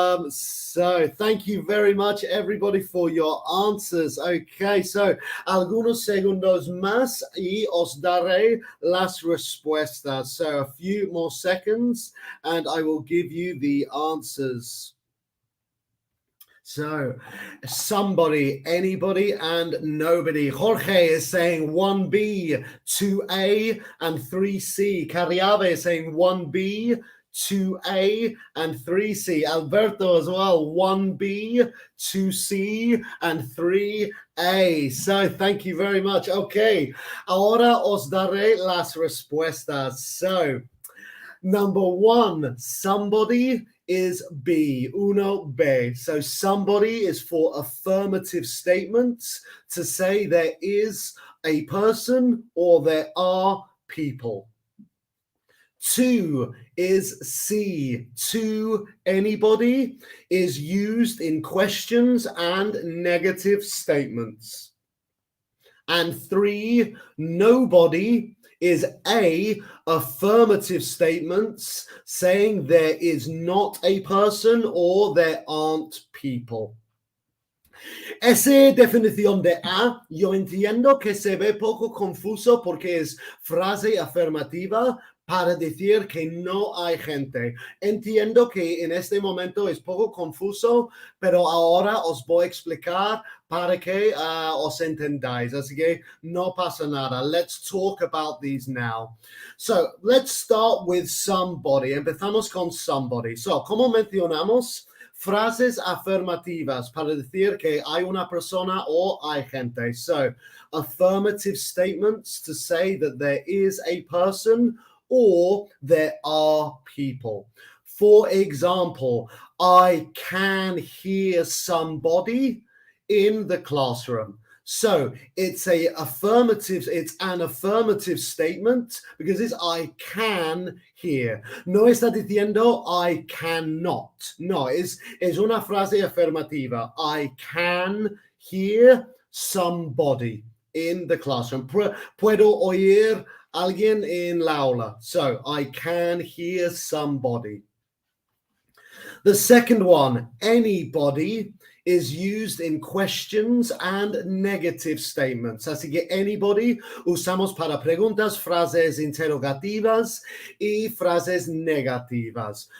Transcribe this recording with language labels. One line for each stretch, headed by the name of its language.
English: So thank you very much, everybody, for your answers.
Spanish: Okay, so algunos segundos más y os daré las respuestas.
English: So a few more seconds and I will give you the answers. So, somebody, anybody, and nobody. Jorge is saying 1B, 2A, and 3C. Cariave is saying 1B, 2A, and 3C. Alberto as well, 1B, 2C, and 3A. So, thank you very much.
Spanish: Okay, ahora os daré las respuestas.
English: So, number one, somebody is B,
Spanish: uno B.
English: So somebody is for affirmative statements to say there is a person or there are people. Two is C, to anybody is used in questions and negative statements. And three, nobody is A, affirmative statements saying there is not a person or there aren't people.
Spanish: Esa definición de A, yo entiendo que se ve poco confuso porque es frase afirmativa para decir que no hay gente. Entiendo que en este momento es poco confuso, pero ahora os voy a explicar para que os entendáis. Así que no pasa nada.
English: Let's talk about these now. So, let's start with somebody.
Spanish: Empezamos con somebody. So, como mencionamos, frases afirmativas para decir que hay una persona o hay gente.
English: So, affirmative statements to say that there is a person or there are people. For example, I can hear somebody in the classroom. So it's an affirmative statement because it's I can hear.
Spanish: No está diciendo
English: I cannot.
Spanish: No, es una frase afirmativa.
English: I can hear somebody in the classroom.
Spanish: Puedo oír alguien en la aula.
English: So I can hear somebody. The second one, anybody, is used in questions and negative statements.
Spanish: Así que anybody usamos para preguntas, frases interrogativas y frases negativas.